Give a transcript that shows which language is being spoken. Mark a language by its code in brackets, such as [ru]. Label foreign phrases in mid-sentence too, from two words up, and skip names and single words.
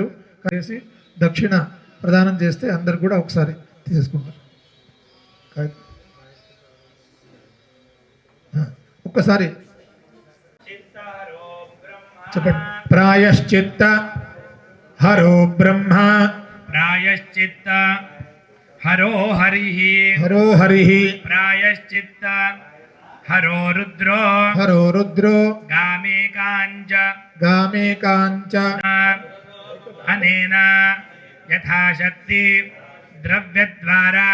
[te] కలిసి దక్షిణ ప్రదానం చేస్తే అందరు కూడా ఒకసారి తీసేసుకుంటారు. ఒక్కసారి చెప్పండి. [sa] ప్రాయశ్చిత్త హరో బ్రహ్మ, प्रायश्चित्त हरो हरिः, హరో హరి, प्रायश्चित्त हरो रुद्रो, హరో రుద్రో, गामे काञ्च గామే కాంచ, अनेन यथाशक्ति द्रव्यद्वारा